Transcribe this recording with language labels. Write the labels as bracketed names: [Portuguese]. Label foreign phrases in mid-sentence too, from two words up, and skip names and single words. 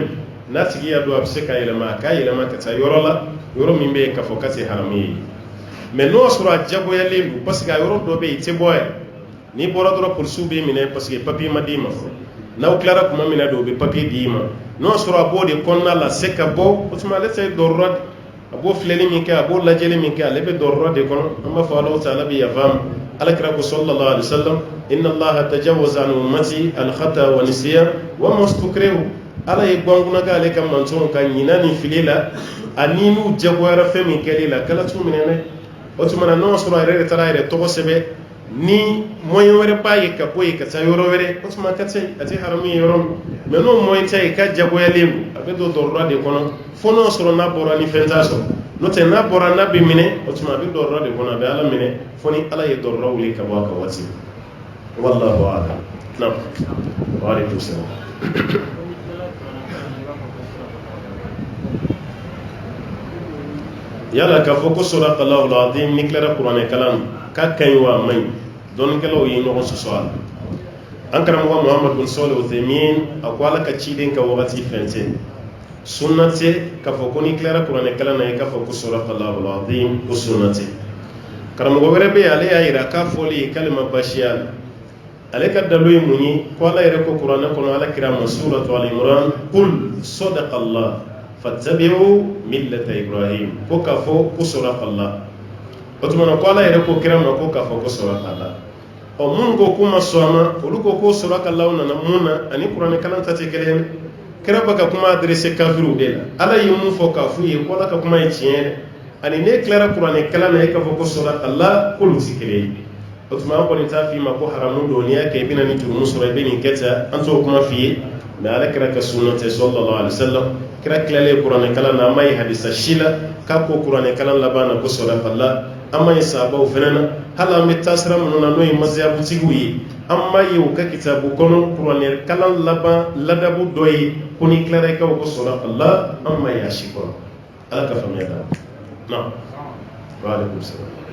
[Bambara] n'a tigi y'a don a bɛ se ka yɛlɛma a k'a yɛlɛma ka taa yɔrɔ la yɔrɔ min bɛ yen k'a fɔ k'a tɛ haramu ye mais n'o sɔrɔ a jagoyalen don parce que a yɔrɔ dɔ bɛ yen i tɛ bɔ yɛrɛ n'i bɔra dɔrɔn polisiw b'i minɛ parce que papier ma d'i ma fɔlɔ n'aw tilara kuma min na de o bɛ papier d'i ma n'o sɔrɔ a b'o de kɔnɔna la se ka bɔ o tuma ale tɛ dɔrɔrɔ a b'o filɛli min kɛ a b'o lajɛli min kɛ ale bɛ dɔrɔrɔ de kɔnɔ an b'a fɔ Alahu Taala bɛ yafa ma alakira ko [Arabic] صلى الله عليه وسلم إن الله تجاوز عن أمتي الخطأ والنسيان وما استكرهوا [Bambara] ala ye gɔnkuna k'ale ka mantonw ka ɲina ni fili la ani n'u jagoyara fɛn min kɛli la kala t'u minɛ dɛ o tuma na n'o sɔrɔ a yɛrɛ de taara a yɛrɛ tɔgɔ sɛbɛn ni moyen wɛrɛ b'a ye ka bɔ yen ka taa yɔrɔ wɛrɛ o tuma a ka tɛ a tɛ haramu ye yɔrɔ min mais n'o moyen tɛ yen k'a jagoyalen don a bɛ don dɔrɔrɔ de kɔnɔ fo n'o sɔrɔ n'a bɔra ni fɛn t'a sɔrɔ n'o tɛ n'a bɔra n'a bɛ minɛ o tuma a bɛ dɔrɔrɔ de kɔnɔ a bɛ ala minɛ fo ni ala ye dɔrɔrɔ wuli ka bɔ a ka waati [Arabic] والله أعلم [Bambara] naam [Arabic] وعليكم السلام [Bambara] yala k'a fɔ ko [Arabic] صدق الله العظيم [Bambara] ni tilara kuranɛ kalan k'a ka ɲi wa a man ɲi dɔnnikɛlaw ye ɲɔgɔn sɔsɔ a la an karamɔgɔ Muhammad bin Salih Uthaymin a ko ala ka ciden ka wagati fɛn tɛ sunna tɛ k'a fɔ ko ni tilara kuranɛ kalan na i k'a fɔ ko [Arabic] صدق الله العظيم [Bambara] ko sunna tɛ karamɔgɔ wɛrɛ bɛ yen ale y'a yira k'a fɔli ye k'ale ma basiya la ale ka dalo ye mun ye ko ala yɛrɛ ko kuranɛ kɔnɔ ala kira ma suratu al-Imran [Arabic] قل صدق الله فاتبعوا ملة إبراهيم [Bambara] ko k'a fɔ ko sadaqallah o tuma na ko ala yɛrɛ ko kira ma ko k'a fɔ ko sadaqallah ɔ minnu ko k'u ma sɔn a ma olu ko ko sadaqallah nana mun na ani kuranɛ kalan ta tɛ kelen kira bɛ ka kuma adressé kafiriw de la ala ye mun fɔ k'a f'u ye ko ala ka kuma ye tiɲɛ dɛ ani ne tilara kuranɛ kalan na e k'a fɔ ko sadaqallah k'olu tɛ kelen ye o tuma an kɔni t'a f'i ma ko haramu don n'i y'a kɛ i bɛna ni jurumu sɔrɔ i bɛ nin kɛ tan an t'o kuma f'i ye mais ala kira ka sunna tɛ [Arabic] صلى الله عليه وسلم [Bambara] kira tilalen kuranɛ kalan na an ma ye hadisa si la k'a ko kuranɛ kalan laban na ko sadaqallah an ma ye sahabaw fana na hali an bɛ taa sira minnu na n'o ye mazhabutigiw ye an ma ye u ka kitabu kɔnɔ kuranɛ kalan laban ladabu dɔ ye ko ni tilara i ka ko sadaqallah an ma ye a si kɔnɔ ala ka faamuya d'a ma naam [Arabic] وعليكم السلام